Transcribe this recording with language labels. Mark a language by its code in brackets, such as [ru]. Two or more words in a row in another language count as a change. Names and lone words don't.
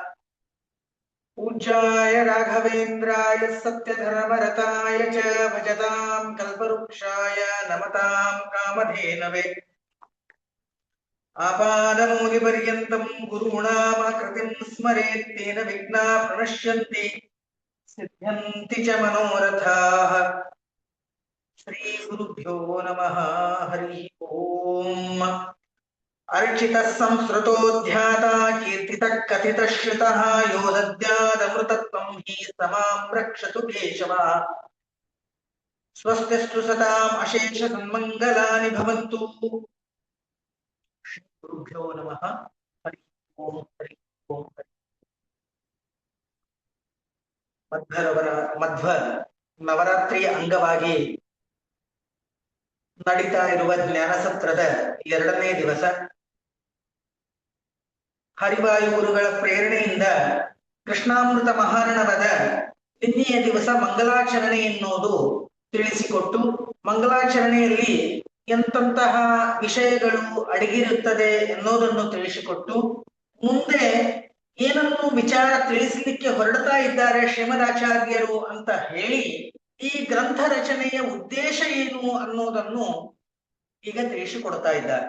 [sa] ಪೂಜ್ಯಾಯ ರಾಘವೇಂದ್ರಾಯ ಸತ್ಯಧರ್ಮರತಾಯ ಚ ಭಜತಾಂ ಕಲ್ಪವೃಕ್ಷಾಯ ನಮತಾಂ ಕಾಮಧೇನವೇ. ಆಪಾದಮೌಲಿಪರ್ಯಂತಂ ಗುರುಣಾಮಾಕೃತಿಂ ಸ್ಮರೇತ್ ತೇನ ವಿಘ್ನಾಃ ಪ್ರಣಶ್ಯಂತಿ ಸಿದ್ಧ್ಯಂತಿ ಚ ಮನೋರಥಾಃ. ಶ್ರೀ ಗುರುಭ್ಯೋ ನಮಃ. ಹರಿ ಓಂ. ಅರ್ಚಿತಃ ಸಂಸ್ಕೃತೋಧ್ಯಾತ ಕೀರ್ತಿತಃ ಕಥಿತಃ ಶ್ರುತಃ ಯೋ ದದ್ಯಾದಮೃತತ್ವಂ ಹಿ ಸಮಾಂ ರಕ್ಷತು ಕೇಶವಃ. ಸ್ವಸ್ತಿಸ್ತು ಸತಾಂ ಅಶೇಷ ಸನ್ಮಂಗಲಾನಿ ಭವಂತು. ಶ್ರೀ ಗುರುಭ್ಯೋ ನಮಃ. ಹರಿ ಓಂ. ಹರಿ ಓಂ. [kn] ಮಧ್ವ ನವರಾತ್ರಿಯ ಅಂಗವಾಗಿ ನಡೀತಾ ಇರುವ ಜ್ಞಾನಸತ್ರದ 2ನೇ ದಿವಸ. ಹರಿವಾಯು ಗುರುಗಳ ಪ್ರೇರಣೆಯಿಂದ ಕೃಷ್ಣಾಮೃತ ಮಹಾರ್ಣವದ ನಿನ್ನೆಯ ದಿವಸ ಮಂಗಲಾಚರಣೆ ಎನ್ನುವುದು ತಿಳಿಸಿಕೊಟ್ಟು, ಮಂಗಲಾಚರಣೆಯಲ್ಲಿ ಎಂತಹ ವಿಷಯಗಳು ಅಡಗಿರುತ್ತದೆ ಎನ್ನುವುದನ್ನು ತಿಳಿಸಿಕೊಟ್ಟು, ಮುಂದೆ ಏನನ್ನು ವಿಚಾರ ತಿಳಿಸಲಿಕ್ಕೆ ಹೊರಡ್ತಾ ಇದ್ದಾರೆ ಶ್ರೀಮದಾಚಾರ್ಯರು ಅಂತ ಹೇಳಿ ಈ ಗ್ರಂಥ ರಚನೆಯ ಉದ್ದೇಶ ಏನು ಅನ್ನೋದನ್ನು ಈಗ ತಿಳಿಸಿಕೊಡ್ತಾ ಇದ್ದಾರೆ.